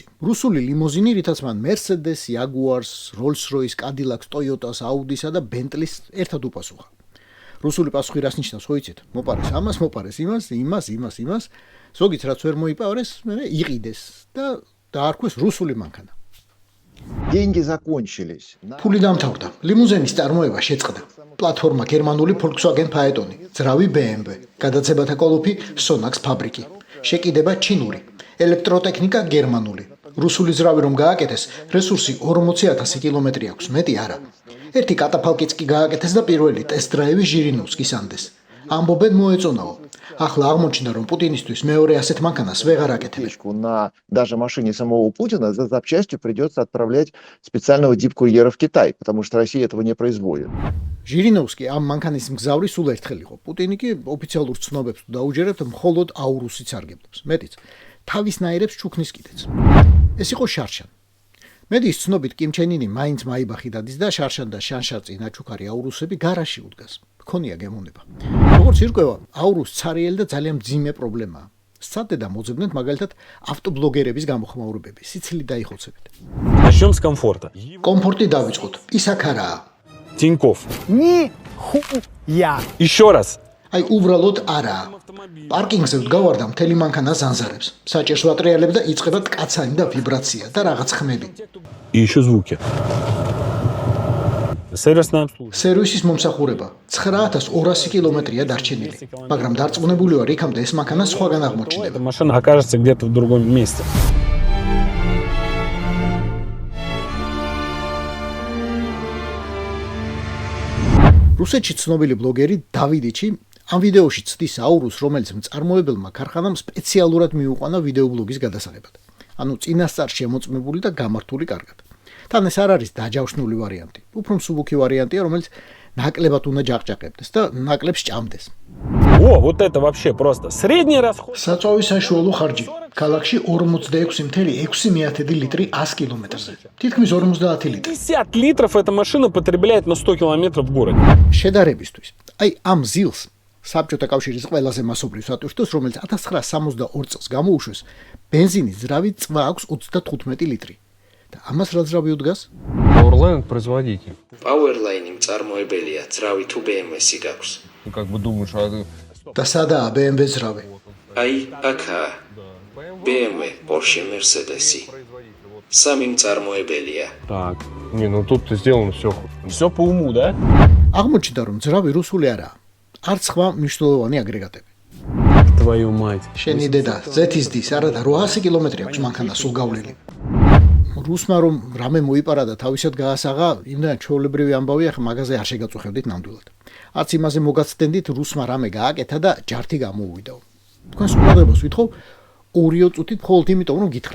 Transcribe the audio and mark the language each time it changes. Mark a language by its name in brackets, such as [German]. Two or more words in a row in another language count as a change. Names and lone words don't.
[Georgian] რუსული ლიმუზინი, რითაც მან Mercedes, Jaguars, Rolls-Royce, Cadillac, Toyota-ს, Audi-სა და Bentley-ს ერთად უპასუხა. რუსული პასუხი რას ნიშნავს, ხო იცით? მოპარეს ამას, მოპარეს იმას. ზოგიც რაც ვერ მოიპარეს, მე იყიდეს და დაარქვეს რუსული მანქანა. [Russian] Деньги закончились. [Georgian] ფული დამთავრდა. ლიმუზინის წარმოება შეწყდა. პლატფორმა გერმანული Volkswagen Phaeton, ძრავი BMW, გადაცებათა კოლოფი Sonax ფაბრიკი. შეკიდება ჩინური. ელექტროტექნიკა გერმანული. რუსული ძრავი რომ გააკეთეს, რესურსი 40,000 კილომეტრი აქვს, მეტი არა. ერთი კატაფალკიც კი გააკეთეს და პირველი ტესტ-დრაივი ჟირინოვსკის ანდეს. ამბობენ მოეწონაო. ახლა აღმოჩნდა, რომ პუტინისთვის მეორე ასეთ მანქანას ვეღარ აკეთებენ. [Russian] На даже машине самого Путина за запчастью придется отправлять специального дипкурьера в Китай, потому что Россия этого не производит. [Georgian] ჟირინოვსკი ამ მანქანის მგზავრი სულ ერთხელ იყო. პუტინი კი ოფიციალურ ცნობებს თუ დაუჯერებთ, მხოლოდ აურუსიც სარგებლობს. მეტიც თავისნაირებს ჩუქნის კიდეც. ეს იყო შარშან. მედის ცნობით კიმ ჩენ ინი მაინც მაიბახი დადის და შარშან და შანშაწი ნაჩუქარი აურუსები გარაში უდგას. ქონია გემოვნება. როგორც ირკვევა, აურუს ცარიელი და ძალიან მძიმე პრობლემაა. სცადე და მოძებნეთ მაგალითად ავტობლოგერების გამოხმაურებები. სიცილი დაიხოცებით. [Russian] Начнем с комфорта. [Georgian] კომფორტი დავიწყოთ. ის აქ არაა. [Russian] Тинькофф. ни хуя. Еще раз. [Georgian] აი უბრალოდ არაა. პარკინგზე ვდგავარ და მთელი მანქანა ზანზარებს. საჭირს ვატრიალებ და იწყება ტკაცანი და ვიბრაცია და რაღაც ხმები. [Russian] И еще звуки. Сервисное обслуживание. [Georgian] სერვისის მომსახურება 9200 კილომეტრია დარჩენილი, მაგრამ დარწმუნებული ვარ, იქამდე ეს მანქანა სხვაგან აღმოჩნდება. [Russian] Эта машина окажется где-то в другом месте. [Georgian] რუსეთში ცნობილი ბლოგერი დავიდიჩი ამ ვიდეოში ცდის აურუს, რომელიც მწარმოებელმა ქარხანამ სპეციალურად მიუყვანა ვიდეობლოგის გადასაღებად. ანუ წინასწარ შემოწმებული და გამართული კარგად. თან ეს არ არის დაჯავშნული ვარიანტი. უფრო მსუბუქი ვარიანტია, რომელიც ნაკლებად უნდა ჯაყჯაყებდეს და ნაკლებს ჭამდეს. [Russian] О, вот это вообще просто средний расход. [Georgian] საწვავის საშუალო ხარჯი ქალაქში 46,6 ლიტრი 100 კილომეტრზე. თითქმის 50 ლიტრი. [Russian] 50 литров эта машина потребляет на 100 километров в городе. [Georgian] შედარებისთვის. აი ამ ზილს საბჭოთა კავშირის ყველაზე მასობრივ სატვირთოს, რომელიც 1962 წელს გამოუშვეს, ბენზინის ძრავი წვა აქვს 35 ლიტრი. და ამას რა ძრავი უდგას? [Russian] Powerline производитель. [Georgian] Powerline მწარმოებელია, ძრავი თუ BMW-ი გაქვს. [Russian] Ну как бы думаешь, [Georgian] და სადაა BMW ძრავი? აი, აქაა. BMW, Porsche, Mercedes-ი. სამი მწარმოებელია. [Russian] Так. Не, ну тут сделано все по уму, да? [Georgian] აღმოჩნდა, რომ ძრავი რუსული არაა. არც სხვა მნიშვნელოვანი აგრეგატები. [Russian] Твою мать. [Georgian] შენი დედა ზეთის დის არა და 800 კილომეტრი აქვს მანქანა სულ გავლილი. რუსმა რომ რამე მოიპარა და თავისად გაასაღა, იმდან ჩვეულებრივი ამბავია, ხა მაგაზე არ შეგაწუხებდით ნამდვილად. არც იმაზე მოგაცდენდით, რუსმა რამე გააკეთა და ჯართი გამოუვიდაო. თქვენს ყურადღებას ვითხოვ 2 წუთით მხოლოდ იმიტომ, რომ გითხრათ.